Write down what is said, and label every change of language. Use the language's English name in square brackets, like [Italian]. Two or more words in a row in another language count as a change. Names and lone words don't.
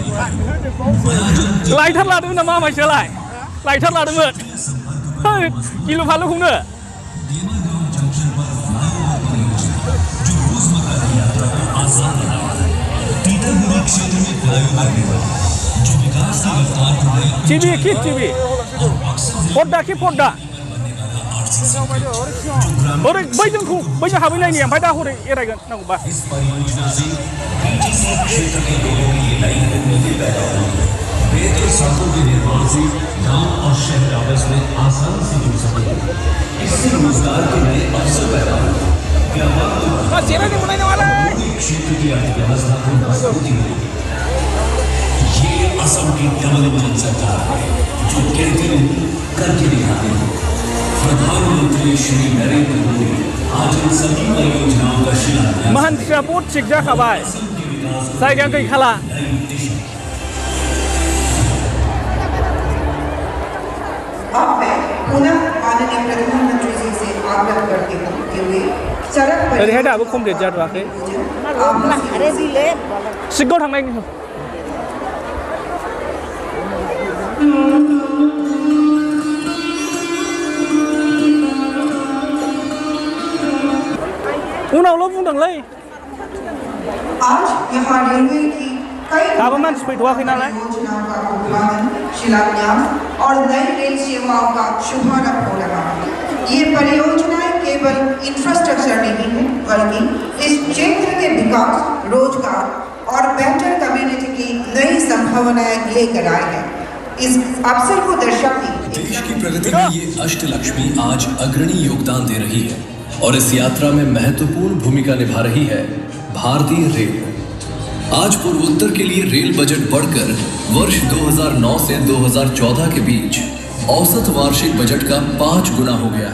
[Bodo] लाइटार लादोंमोन नामा मानसियालाय लाइटार लादोंमोन गिलु फालुखौनो टिभि कि टिभि पर्दा कि पर्दा ओरै बैजों हाबहैनायनि ओमफ्राय दा हरै एरायगोन नांगौबा [Hindi] सड़कों के निर्माण से गांव और शहर आपस में आसानी से जुड़ सकेंगे इससे रोजगार के नए अवसर पैदा होंगे क्षेत्र की अर्थव्यवस्था को मजबूती मिलेगी ये असम की डबल इंजन सरकार है जो कहते हैं करके दिखाते हैं प्रधानमंत्री श्री नरेंद्र मोदी आज इन सभी परियोजनाओं का शिलान्यास [Bodo] मानसिया बहुत थिग जाखाबाय जायगाया गैखाला [Hindi] अब मैं पुनः माननीय प्रधानमंत्री जी से आग्रह करती हूँ कि वे सड़क [Bodo] ओरैहाय दाबो कमप्लिट जाथ'वाखै सिगाङाव थांनायनि उनावल' बुंदोंलै [Hindi] आज यहाँ रेलवे की कई [Bodo] दाबो मानसि फैथ'वाखै नालाय [Hindi] योजनाओं का उद्घाटन शिलान्यास और नई रेल सेवाओं का शुभारंभ हो रहा है ये परियोजनाएं केवल इंफ्रास्ट्रक्चर नहीं है बल्कि इस क्षेत्र के विकास रोजगार और बेहतर कम्युनिटी की नई संभावनाएं लेकर आए हैं इस अवसर को दर्शाती देश की प्रगति में ये अष्टलक्ष्मी आज अग्रणी योगदान दे रही है और इस यात्रा में महत्वपूर्ण भूमिका निभा रही है भारतीय रेल। आज पूर्वोत्तर के लिए रेल बजट बढ़कर वर्ष 2009 से 2014 के बीच औसत वार्षिक बजट का 5 गुना हो गया है।